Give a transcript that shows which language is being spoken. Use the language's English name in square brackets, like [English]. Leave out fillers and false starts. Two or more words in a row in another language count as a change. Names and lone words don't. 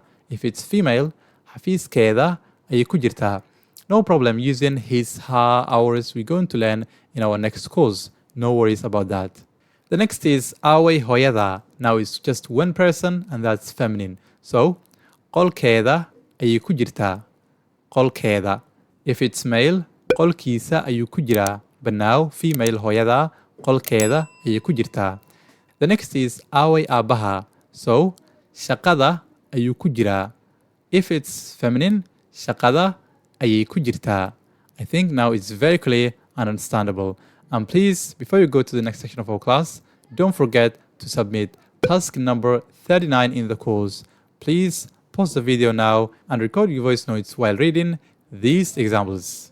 [English] If it's female, [Somali] xafiiskeeda ayay ku jirtaa. [English] No problem using his, her, ours. We're going to learn in our next course. No worries about that. The next is [Somali] away hooyada. [English] Now it's just one person and that's feminine. So, [Somali] qolkeeda ayay ku jirtaa. Qolkeeda. [English] If it's male, [Somali] qolkiisa ayuu ku jiraa. [English] But now, female [Somali] hooyada, qolkeeda ayay ku jirtaa. [English] The next is [Somali] away aabbaha. So, shaqada ayuu ku jiraa. [English] If it's feminine, [Somali] shaqada ayay ku jirtaa. [English] I think now it's very clear and understandable. And please, before you go to the next section of our class, don't forget to submit task number 39 in the course. Please pause the video now and record your voice notes while reading these examples.